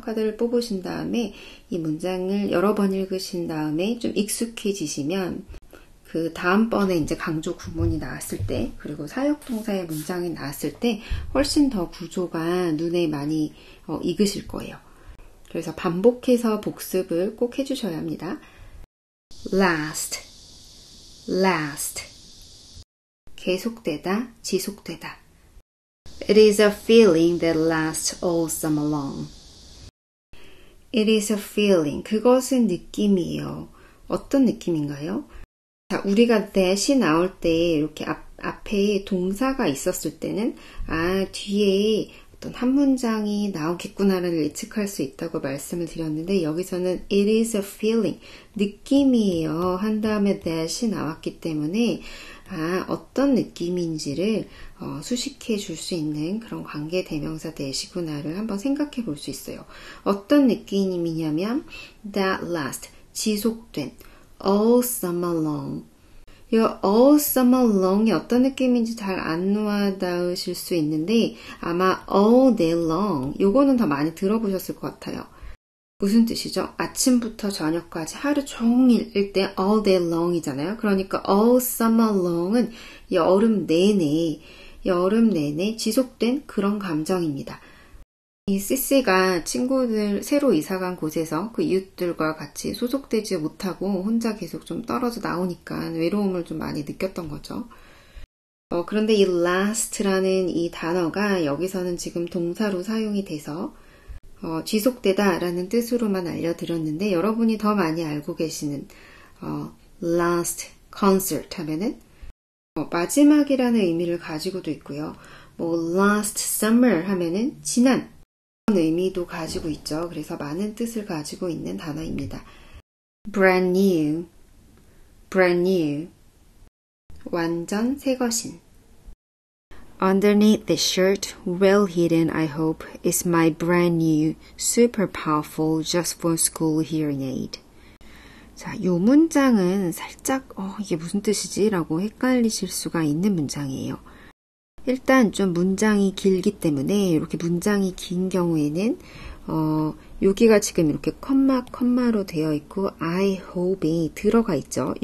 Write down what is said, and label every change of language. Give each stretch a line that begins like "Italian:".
Korean: 카드를 뽑으신 다음에 이 문장을 여러 번 읽으신 다음에 좀 익숙해지시면 그 다음번에 이제 강조 구문이 나왔을 때 그리고 사역동사의 문장이 나왔을 때 훨씬 더 구조가 눈에 많이 익으실 거예요. 그래서 반복해서 복습을 꼭 해주셔야 합니다. last 계속되다, 지속되다.
English: It is a feeling that lasts all summer long. It is a feeling.
Korean: 그것은 느낌이에요. 어떤 느낌인가요? 자, 우리가 that이 나올 때 이렇게 앞에 동사가 있었을 때는 뒤에 어떤 한 문장이 나오겠구나를 예측할 수 있다고 말씀을 드렸는데 여기서는
English: it is a feeling,
Korean: 느낌이에요 한 다음에 that이 나왔기 때문에 어떤 느낌인지를 수식해 줄 수 있는 그런 관계 대명사 대시구나를 한번 생각해 볼 수 있어요. 어떤 느낌이냐면
English: that last, 지속된, all summer long.
Korean: 이 all summer long이 어떤 느낌인지 잘 안 와닿으실 수 있는데 아마 all day long 요거는 더 많이 들어보셨을 것 같아요. 무슨 뜻이죠? 아침부터 저녁까지 하루 종일일 때 all day long이잖아요. 그러니까 all summer long은 여름 내내 지속된 그런 감정입니다. 이 CC가 친구들 새로 이사간 곳에서 그 이웃들과 같이 소속되지 못하고 혼자 계속 좀 떨어져 나오니까 외로움을 좀 많이 느꼈던 거죠. 그런데 이 last라는 이 단어가 여기서는 지금 동사로 사용이 돼서 지속되다 라는 뜻으로만 알려드렸는데 여러분이 더 많이 알고 계시는 last concert 하면은 마지막이라는 의미를 가지고도 있고요. last summer 하면은 지난 그런 의미도 가지고 있죠. 그래서 많은 뜻을 가지고 있는 단어입니다.
English: brand new, brand new,
Korean: 완전 새것인.
English: Underneath the shirt, well hidden, I hope, is my brand new, super powerful, just for school hearing aid.
Korean: 자, 요 문장은 살짝 이게 무슨 뜻이지? 라고 헷갈리실 수가 있는 문장이에요. 일단 좀 문장이 길기 때문에 이렇게 문장이 긴 경우에는 여기가 지금 이렇게 컴마로 되어 있고 I hope이 들어가 있죠.